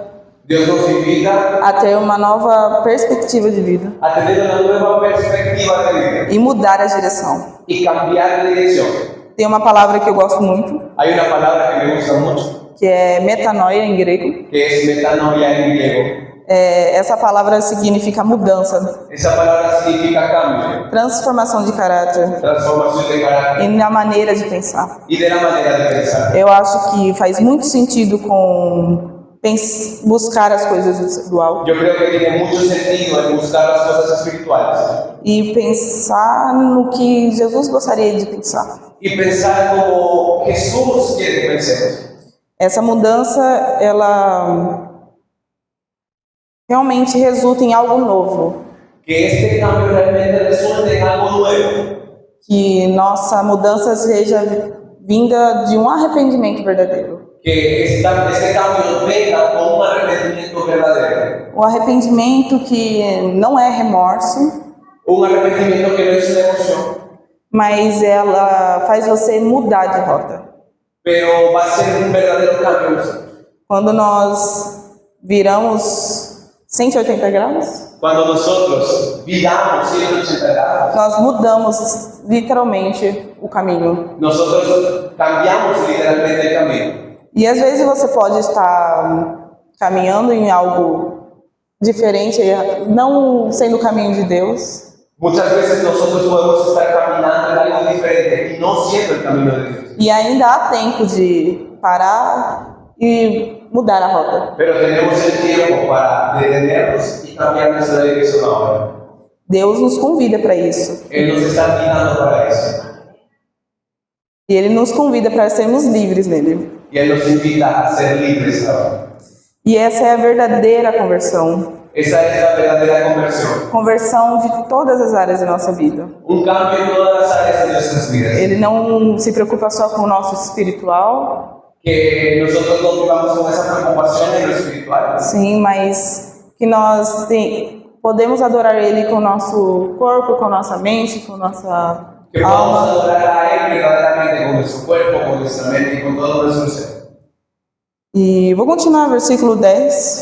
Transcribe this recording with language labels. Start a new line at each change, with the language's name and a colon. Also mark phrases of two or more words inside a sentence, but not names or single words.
Spanish: Dios nos invita
Portuguese: a ter uma nova perspectiva de vida
Spanish: a tener una nueva perspectiva de vida
Portuguese: e mudar a direção.
Spanish: y cambiar de dirección.
Portuguese: Tem uma palavra que eu gosto muito,
Spanish: Hay una palabra que me gusta mucho,
Portuguese: que é metanoia em grego.
Spanish: que es metanoia en griego.
Portuguese: Essa palavra significa mudança,
Spanish: Esa palabra significa cambio,
Portuguese: transformação de caráter
Spanish: transformación de carácter
Portuguese: e na maneira de pensar.
Spanish: y de la manera de pensar.
Portuguese: Eu acho que faz muito sentido com buscar as coisas do alto
Spanish: Yo creo que tiene mucho sentido en buscar las cosas espirituales
Portuguese: e pensar no que Jesus gostaria de pensar.
Spanish: y pensar como Jesús quiere que pensemos.
Portuguese: Essa mudança, ela realmente resulta em algo novo,
Spanish: Que este cambio realmente resulte en algo nuevo.
Portuguese: que nossa mudança seja vinda de um arrependimento verdadeiro.
Spanish: Que este cambio venga con un arrepentimiento verdadero.
Portuguese: O arrependimento que não é remorso,
Spanish: Un arrepentimiento que no es una emoción,
Portuguese: mas ela faz você mudar de rota.
Spanish: pero va a ser un verdadero cambio en nosotros.
Portuguese: Quando nós viramos 180 graus,
Spanish: Cuando nosotros viramos 180 grados,
Portuguese: nós mudamos literalmente o caminho.
Spanish: nosotros cambiamos literalmente el camino.
Portuguese: E às vezes você pode estar caminhando em algo diferente, não sendo o caminho de Deus,
Spanish: Muchas veces nosotros podemos estar caminando en algo diferente y no siendo el camino de Dios.
Portuguese: e ainda há tempo de parar e mudar a rota.
Spanish: Pero tenemos el tiempo para detenernos y cambiar nuestra dirección ahora.
Portuguese: Deus nos convida para isso.
Spanish: Él nos está invitando para eso.
Portuguese: E Ele nos convida para sermos livres nele.
Spanish: Y Él nos invita a ser libres ahora.
Portuguese: E essa é a verdadeira conversão.
Spanish: Esa es la verdadera conversión.
Portuguese: Conversão de todas as áreas da nossa vida.
Spanish: Un cambio en todas las áreas de nuestras vidas.
Portuguese: Ele não se preocupa só com o nosso espiritual,
Spanish: Que nosotros no vivamos con esa preocupación en lo espiritual,
Portuguese: sim, mas que nós podemos adorar Ele com o nosso corpo, com a nossa mente, com a nossa
Spanish: que podamos
Portuguese: alma.
Spanish: adorar a Él verdaderamente con nuestro cuerpo, con nuestra mente y con todo nuestro ser.
Portuguese: E vou continuar, versículo 10.